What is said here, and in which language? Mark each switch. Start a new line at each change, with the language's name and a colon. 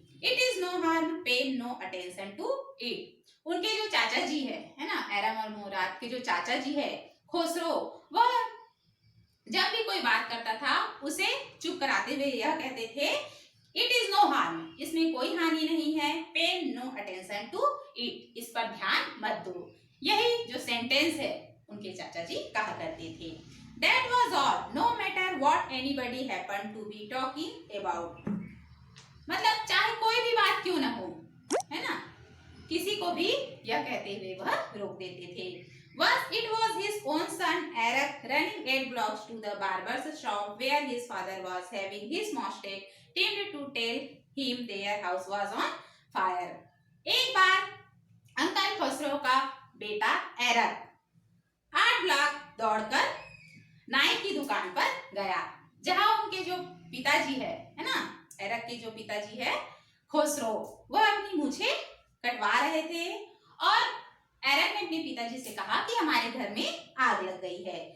English: It is no harm, pay no attention to it.
Hindi: उनके जो चाचा जी है ना, एरम और मुराद के जो चाचा जी है खुसरो, वह जब भी कोई बात करता था उसे चुप कराते हुए यह कहते थे,
English: it is no harm,
Hindi: इसमें कोई हानि नहीं है,
English: pay no attention to it,
Hindi: इस पर ध्यान मत दो। यही जो सेंटेंस है उनके चाचा जी कहा करते थे।
English: That was all, no matter what anybody happened to be talking about.
Hindi: मतलब चाहे कोई भी बात क्यों ना हो, है ना, किसी को भी यह कहते हुए वह रोक देते थे।
English: Once it was his own son Eric running 8 blocks to the barber's shop where his father was having his mistake tended to tell him their house was on fire.
Hindi: एक बार अंकल खुसरो का बेटा एरक 8 ब्लॉक दौड़कर नाई की दुकान पर गया, जहां उनके जो पिताजी है ना, एरक के जो पिताजी है खुसरो, वह अपनी मूछें कटवा रहे थे और एरक ने अपने पिताजी से कहा कि हमारे घर में आग लग गई है।